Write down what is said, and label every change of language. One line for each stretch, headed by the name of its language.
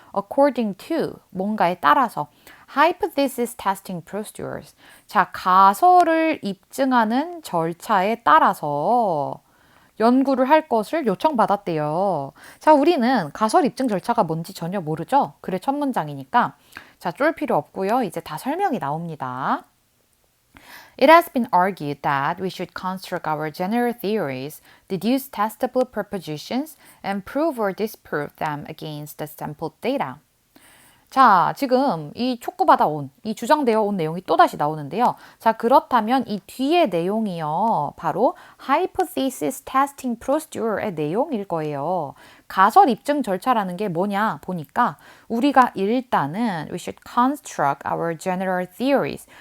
English: according to,
Korean: 뭔가에 따라서,
English: hypothesis testing procedures,
Korean: 자, 가설을 입증하는 절차에 따라서 연구를 할 것을 요청받았대요. 자, 우리는 가설 입증 절차가 뭔지 전혀 모르죠? 글의 첫 문장이니까. 자, 쫄 필요 없고요. 이제 다 설명이 나옵니다.
English: It has been argued that we should construct our general theories, deduce testable propositions, and prove or disprove them against the sampled data.
Korean: 자, 지금 이 촉구받아온, 이 주장되어 온 내용이 또다시 나오는데요. 자, 그렇다면 이 뒤의 내용이요. 바로 hypothesis testing procedure의 내용일 거예요. 가설 입증 절차라는 게 뭐냐 보니까 우리가 일단은
English: we should construct our general theories.